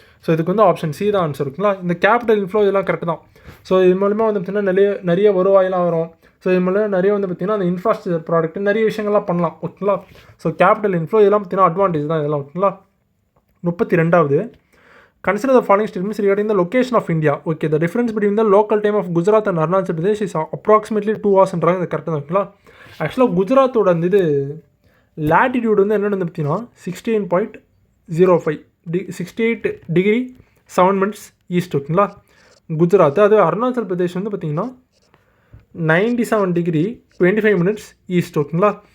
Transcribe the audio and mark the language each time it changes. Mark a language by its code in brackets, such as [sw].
[ta] So இதுக்கு வந்து option C தான் ஆன்சர் ஓகேங்களா. இந்த கேபிட்டல் இன்ஃப்ளோ இதெல்லாம் கரெக்ட் தான். ஸோ இது மூலமா வந்து பார்த்தீங்கன்னா நிறைய வருவாயெல்லாம் வரும். ஸோ இது மூலம் நிறைய வந்து பார்த்தீங்கன்னா அந்த இன்ஃப்ராஸ்ட்ரக்சர் ப்ராடக்ட் நிறைய விஷயங்கள்லாம் பண்ணலாம் ஓகேங்களா. ஸோ கேபிட்டல் இன்ஃப்ளோ இதெல்லாம் பார்த்தீங்கன்னா அட்வான்டேஜ் தான் இதெல்லாம் ஓகேங்களா. [en] 32வது consider the following statements regarding the location of India. Okay, the difference between the local time of Gujarat and Arunachal Pradesh is approximately 2 hours என்றாங்க. [ta] இது கரெக்டாக தான் ஓகேங்களா. ஆக்சுவலாக குஜராத்தோட அந்த இது லேட்டிடியூட் வந்து என்னென்னு வந்து பார்த்தீங்கன்னா 16.05 68 டிகிரி 7 மினிட்ஸ் ஈஸ்ட் ஓகேங்களா குஜராத். அது அருணாச்சல் பிரதேஷ் வந்து பார்த்தீங்கன்னா 97 டிகிரி 25 மினிட்ஸ் ஈஸ்ட் ஓகேங்களா.